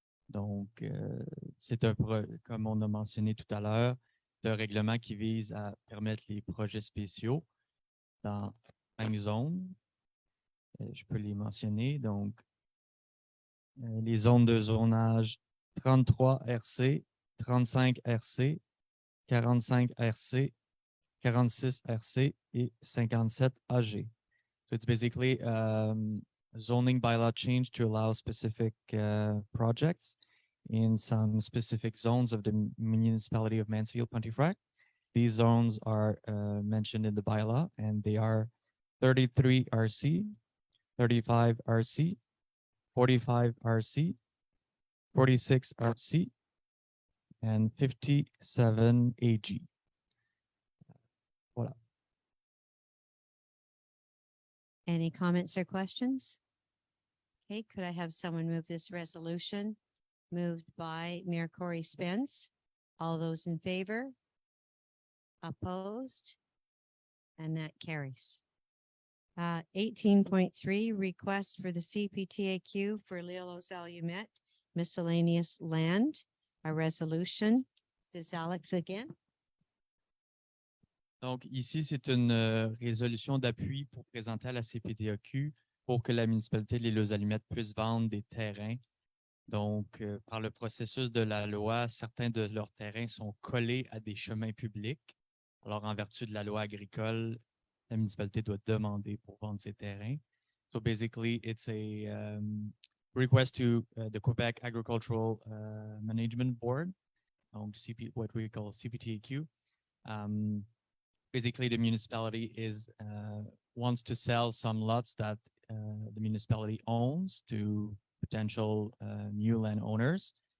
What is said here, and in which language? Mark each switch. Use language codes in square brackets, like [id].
[fr] Donc, c'est comme on a mentionné tout à l'heure, c'est un règlement qui vise à permettre les projets spéciaux dans 5 zones. Je peux les mentionner. Donc, les zones de zonage 33 RC, 35 RC, 45 RC, 46 RC et 57 AG. [en] So it's basically zoning bylaw change to allow specific projects in some specific zones of the municipality of Mansfield Pontefract. These zones are mentioned in the bylaw, and they are 33 RC, 35 RC, 45 RC, 46 RC, and 57 AG. [fr] Voilà. [en] Any comments or questions? Okay, could I have someone move this resolution? Moved by Mayor Corey Spence. All those in favor? Opposed? And that carries. 18.3, request for the CPTAQ for Leolos Alumet miscellaneous land, a resolution. This is Alex again. [fr] Donc, ici, c'est une résolution d'appui pour présenter à la CPTAQ pour que la municipalité de l'Île-aux-Alumettes puisse vendre des terrains. Donc, par le processus de la loi, certains de leurs terrains sont collés à des chemins publics. Alors, en vertu de la loi agricole, la municipalité doit demander pour vendre ses terrains. [en] So, basically, it's a request to the Quebec Agricultural Management Board, [fr] donc [en] what we call CPTAQ. Basically, the municipality wants to sell some lots that the municipality owns to potential new landowners.